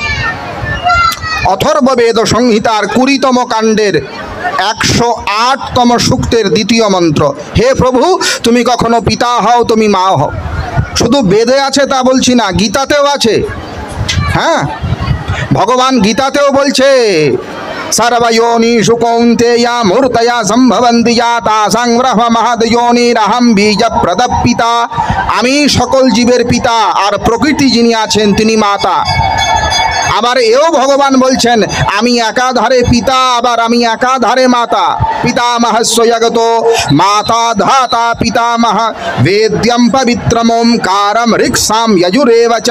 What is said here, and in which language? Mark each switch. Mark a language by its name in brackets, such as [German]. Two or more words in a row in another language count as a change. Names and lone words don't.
[Bangla] অথর্ববেদ সংহিতার ২০তম কাণ্ডের ১০৮তম সূক্তের ২য় মন্ত্র। হে প্রভু, তুমি কখনো পিতা হও, তুমি মা হও। শুধু বেদে আছে তা বলছি না, গীতাতেও আছে। হ্যাঁ, ভগবান গীতাতেও বলছে [Sanskrit] सर्वयोनिषु कौन्तेया मूर्तया सम्भवन्ति या तासां ब्रह्म महद्योनिरहं बीजप्रदः पिता। [Bangla] আমি সকল জীবের পিতা, আর প্রকৃতি যিনি আছেন তিনি মাতা। আবার এও ভগবান বলছেন আমি একাধারে পিতা, আবার আমি একাধারে মাতা। [Sanskrit] পিতামহস্য জগত মাতা ধাতা পিতামহ বেদ্যম পবিত্রম ওমকারম ঋক্সাম যজুরেব চ।